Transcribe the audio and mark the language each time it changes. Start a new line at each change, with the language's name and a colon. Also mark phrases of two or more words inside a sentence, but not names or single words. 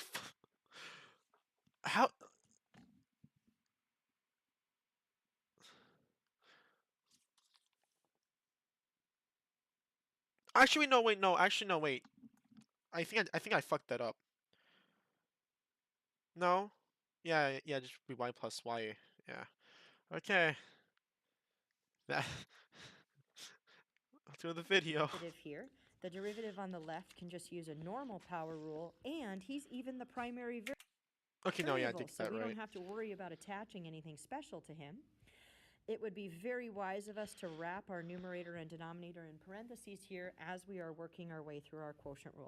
English: How... Actually, no, wait, no. Actually, no, wait. I think I fucked that up. No? Yeah, just be y plus y. Yeah. Okay. That... to the video. Here, the derivative on the left can just use a normal power rule, and he's even the primary variable. Okay, no, yeah, I did So that we don't right. have to worry about attaching anything special to him. It would be very wise of us to wrap our numerator and denominator in parentheses here as we are working our way through our quotient rule.